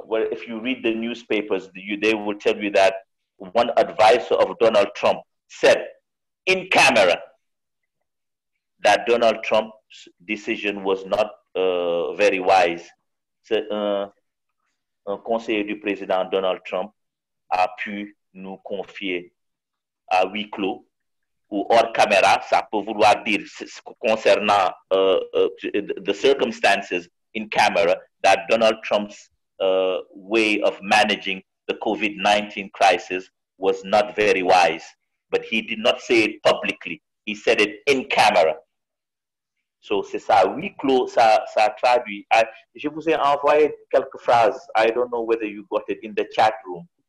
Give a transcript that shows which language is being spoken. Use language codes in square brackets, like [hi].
[en] if you read the newspapers, they will tell you that one advisor of Donald Trump said in camera that Donald Trump's decision was not very wise. [fr] C'est un conseiller du président Donald Trump a pu nous confier à huis clos ou hors caméra, ça peut vouloir dire concernant [en] the circumstances in camera that Donald Trump's way of managing the COVID-19 crisis was not very wise. But he did not say it publicly. He said it in camera. [fr] So c'est ça, huis clos, ça traduit. Je vous ai envoyé quelques phrases. [en] I don't know whether you got it in the chat room.